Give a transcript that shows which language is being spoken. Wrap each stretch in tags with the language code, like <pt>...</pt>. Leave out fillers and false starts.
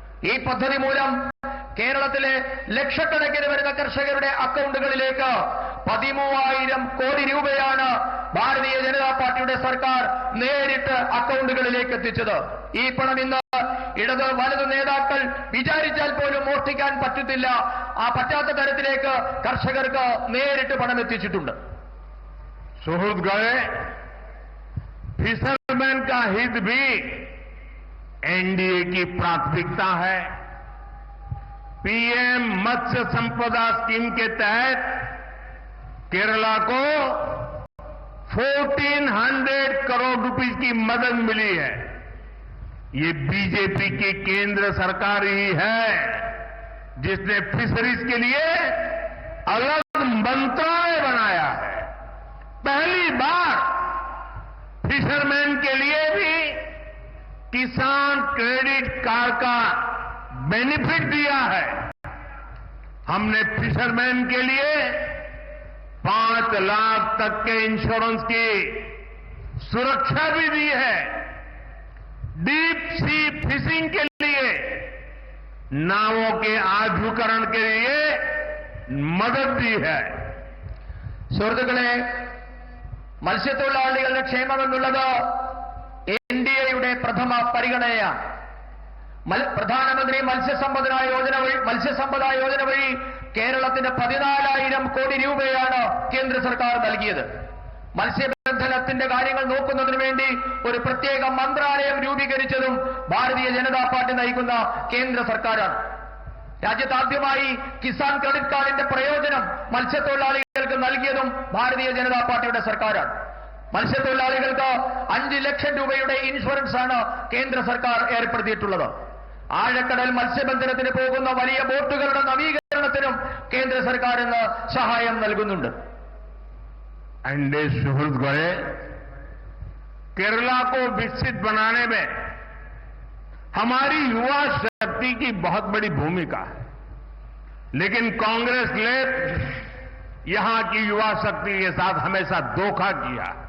<ml>ഈ പദ്ധതി മൂലം കേരളത്തിലെ ലക്ഷക്കണക്കിന് വരുന്ന കർഷകരുടെ അക്കൗണ്ടുകളിലേക്ക് 13,000 കോടി രൂപയാണ് ഭാരതീയ ജനതാ പാർട്ടിയുടെ സർക്കാർ നേരിട്ട് അക്കൗണ്ടുകളിലേക്ക് എത്തിച്ചത്. ഈ പണം ഇന്ന് ഇടത് വലതു നേതാക്കൾ വിചാരിച്ചാൽ പോലും മോഷ്ടിക്കാൻ പറ്റത്തില്ല. ആ പറ്റാത്ത തരത്തിലേക്ക് കർഷകർക്ക് നേരിട്ട് പണം എത്തിച്ചിട്ടുണ്ട്.</ml> <hi>सुहृदगण, फिशरमैन का हित भी एनडीए की प्राथमिकता है। पीएम मत्स्य संपदा स्कीम के तहत केरला को 1400 करोड़ रुपए की मदद मिली है। ये बीजेपी की केंद्र सरकार ही है जिसने फिशरीज के लिए अलग मंत्रालय बनाया है। पहली बार फिशरमैन के लिए भी किसान क्रेडिट कार्ड का बेनिफिट दिया है। हमने फिशरमैन के लिए 5 लाख तक के इंश्योरेंस की सुरक्षा भी दी है। डीप सी फिशिंग के लिए नावों के आधुनिकीकरण के लिए मदद दी है।</hi> <ml>സുഹൃത്തുക്കളെ, മത്സ്യത്തൊഴിലാളികളുടെ ക്ഷേമം എന്നുള്ളത് എൻഡിഎയുടെ പ്രഥമ പരിഗണനയാണ്. പ്രധാനമന്ത്രി മത്സ്യസമ്പദാ യോജന വഴി കേരളത്തിന് 14,000 കോടി രൂപയാണ് കേന്ദ്ര സർക്കാർ നൽകിയത്. മത്സ്യബന്ധനത്തിന്റെ കാര്യങ്ങൾ നോക്കുന്നതിന് വേണ്ടി ഒരു പ്രത്യേക മന്ത്രാലയം രൂപീകരിച്ചതും ഭാരതീയ ജനതാ പാർട്ടി നയിക്കുന്ന കേന്ദ്ര സർക്കാരാണ്. രാജ്യത്താദ്യമായി കിസാൻ ക്രെഡിറ്റ് കാർഡിന്റെ പ്രയോജനം മത്സ്യത്തൊഴിലാളികൾക്ക് നൽകിയതും ഭാരതീയ ജനതാ പാർട്ടിയുടെ സർക്കാരാണ്. മത്സ്യത്തൊഴിലാളികൾക്ക് 5 ലക്ഷം രൂപയുടെ ഇൻഷുറൻസ് ആണ് കേന്ദ്ര സർക്കാർ ഏർപ്പെടുത്തിയിട്ടുള്ളത്. ആഴക്കടൽ മത്സ്യബന്ധനത്തിന് പോകുന്ന വലിയ ബോട്ടുകളുടെ നവീകരണത്തിനും കേന്ദ്ര സർക്കാർ ഇന്ന് സഹായം നൽകുന്നുണ്ട്.</ml> <hi>एनडीए सुहृदगण, केरला को विकसित बनाने में हमारी युवा शक्ति की बहुत बड़ी भूमिका है, लेकिन कांग्रेस ने यहां की युवा शक्ति के साथ हमेशा धोखा किया।</hi>